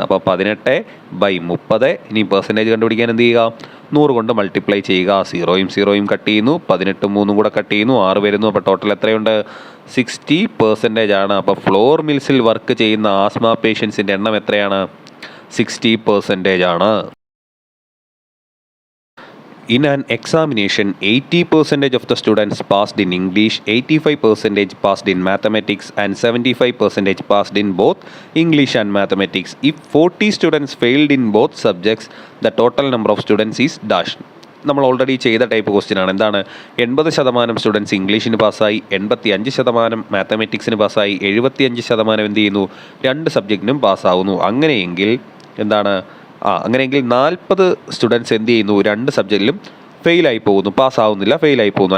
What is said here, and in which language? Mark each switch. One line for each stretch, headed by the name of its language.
Malayalam: അപ്പോൾ 18/30. ഇനി പെർസെൻറ്റേജ് കണ്ടുപിടിക്കാൻ എന്ത് ചെയ്യുക, 100 കൊണ്ട് മൾട്ടിപ്ലൈ ചെയ്യുക. 0 കട്ട് ചെയ്യുന്നു, 18 3 കൂടെ കട്ട് ചെയ്യുന്നു, 6 വരുന്നു. അപ്പോൾ ടോട്ടൽ എത്രയുണ്ട് 60% ആണ്. അപ്പോൾ ഫ്ലോർ മിൽസിൽ വർക്ക് ചെയ്യുന്ന ആസ്മ പേഷ്യൻസിൻ്റെ എണ്ണം എത്രയാണ് 60% ആണ്.
English: In an examination, 80% of the students passed in English, 85% passed in mathematics, and 75% passed in both English and mathematics. If 40 students failed in both subjects, the total number of students is dash.
Malayalam: നമ്മൾ already ചെയ്ത type question ആണ്. എന്താണ് 80% students ഇംഗ്ലീഷിന് പാസ്സായി, 85% മാത്തമാറ്റിക്സിന് പാസ്സായി, 75% എന്ത് ചെയ്യുന്നു 2 സബ്ജക്റ്റിനും പാസ്സാവുന്നു. അങ്ങനെയെങ്കിൽ എന്താണ് അങ്ങനെയെങ്കിൽ 40 സ്റ്റുഡൻസ് എന്ത് ചെയ്യുന്നു 2 സബ്ജക്റ്റിലും ഫെയിലായി പോകുന്നു, പാസ്സാവുന്നില്ല, ഫെയിലായി പോകുന്നു.